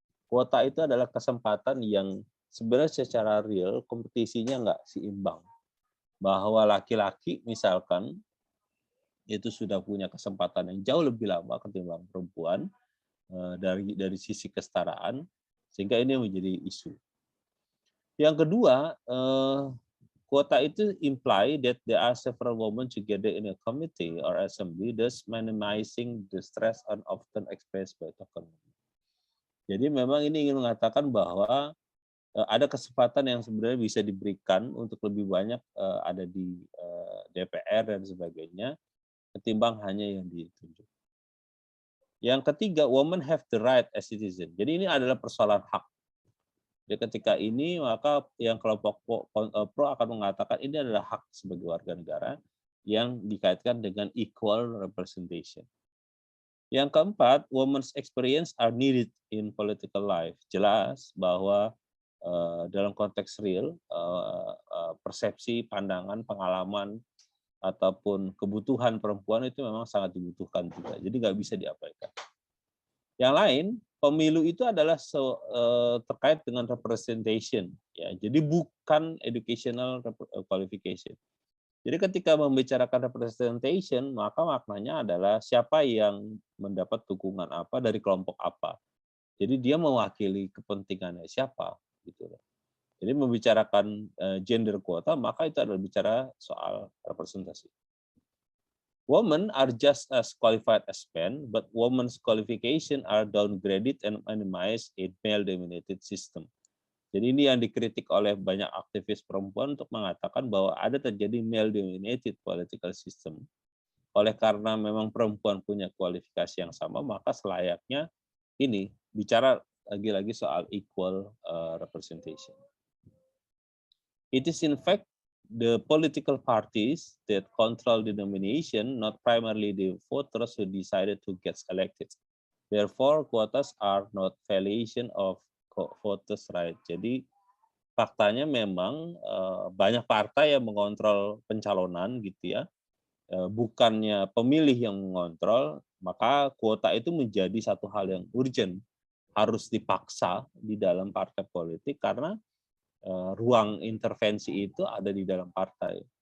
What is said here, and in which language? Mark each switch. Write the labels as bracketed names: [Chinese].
[Indonesian] Kuota itu adalah kesempatan yang sebenarnya secara real kompetisinya nggak seimbang. Bahwa laki-laki misalkan itu sudah punya kesempatan yang jauh lebih lama ketimbang perempuan dari sisi kesetaraan, sehingga ini menjadi isu. Yang kedua, kuota itu [English] imply that there are several women together in a committee or assembly, thus minimizing the stress and often expressed by token. [Indonesian] Jadi memang ini ingin mengatakan bahwa ada kesempatan yang sebenarnya bisa diberikan untuk lebih banyak ada di DPR dan sebagainya, ketimbang hanya yang ditunjuk. Yang ketiga, [English] women have the right as citizen. [Indonesian] Jadi ini adalah persoalan hak. Jadi ketika ini maka yang kelompok pro akan mengatakan ini adalah hak sebagai warga negara yang dikaitkan dengan equal representation. Yang keempat, [English] women's experience are needed in political life. [Indonesian] Jelas bahwa dalam konteks real, persepsi, pandangan, pengalaman, ataupun kebutuhan perempuan itu memang sangat dibutuhkan juga. Jadi nggak bisa diabaikan. Yang lain, pemilu itu adalah terkait dengan representation, ya. Jadi bukan educational qualification. Jadi ketika membicarakan representation, maka maknanya adalah siapa yang mendapat dukungan apa dari kelompok apa. Jadi dia mewakili kepentingannya siapa, gitu. Jadi membicarakan gender quota, maka itu adalah bicara soal representasi. [English] Women are just as qualified as men, but women's qualification are downgraded and minimized in male-dominated system. [Indonesian] Jadi ini yang dikritik oleh banyak aktivis perempuan untuk mengatakan bahwa ada terjadi male-dominated political system. Oleh karena memang perempuan punya kualifikasi yang sama, maka selayaknya ini bicara lagi-lagi soal equal representation. [English] It is in fact the political parties that control the nomination, not primarily the voters who decided to get elected. Therefore, quotas are not violation of voters' right. [Indonesian] Jadi faktanya memang banyak partai yang mengontrol pencalonan gitu ya, bukannya pemilih yang mengontrol, maka kuota itu menjadi satu hal yang urgent, harus dipaksa di dalam partai politik karena ruang intervensi itu ada di dalam partai.